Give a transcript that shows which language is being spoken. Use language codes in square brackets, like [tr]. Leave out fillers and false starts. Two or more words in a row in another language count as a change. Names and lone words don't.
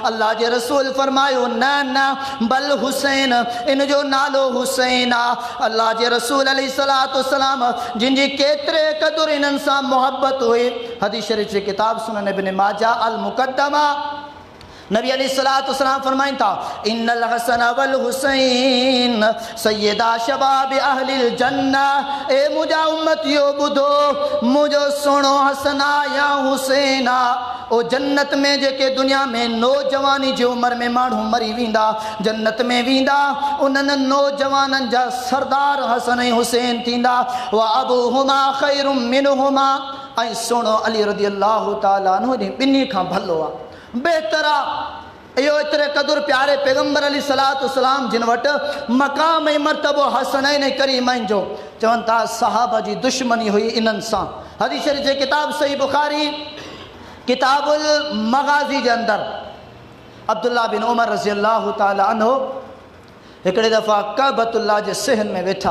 [sd] अल्लाह जे रसूल फरमायो न न बल हुसैन, इन जो नालो हुसैन आहे। अल्लाह जे रसूल [ar] عليه الصلاة والسلام [sd] जिन जी केतिरे क़दुरु इन्हनि सां मुहबत हुई। हदीस शरीफ़ जी किताब सुनन इब्न माजा अल मुक़द्दमा नबी अलैहिस्सलातु वस्सलाम फरमाइनि था [ar] إن الحسن والحسين سيدا شباب أهل الجنة. [sd] ए मुंहिंजा उम्मतियो ॿुधो, मुंहिंजो सुहिणो हसना या हुसैना ओ जन्नत में जेके दुनिया में नौजवानी जी उम्र में माण्हू मरी वेंदा, जन्नत में वेंदा, उन्हनि नौजवाननि जा सरदार हसन ऐं हुसैन थींदा। [ar] وأبوهما خير منهما, [sd] ऐं सुहिणो अली [ar] رضي الله تعالى عنه [sd] ॿिन्ही खां भलो आहे, बेहतर आहे। इहो एतिरे क़दुरु प्यारे पैगम्बर [ar] عليه الصلاة والسلام [sd] जिन वटि मक़ाम ऐं मर्तबो हसनैन ऐं करीमैन जो। चवनि था सहाबा जी दुश्मनी हुई इन्हनि सां। हदीस शरीफ़ जे किताब सही बुखारी किताबुल मगाज़ी जे अंदरि अब्दुल्ला बिन उमर [ar] رضي الله تعالى عنه [sd] हिकिड़े दफ़ा कअबतुल्लाह जे सहन में वेठा।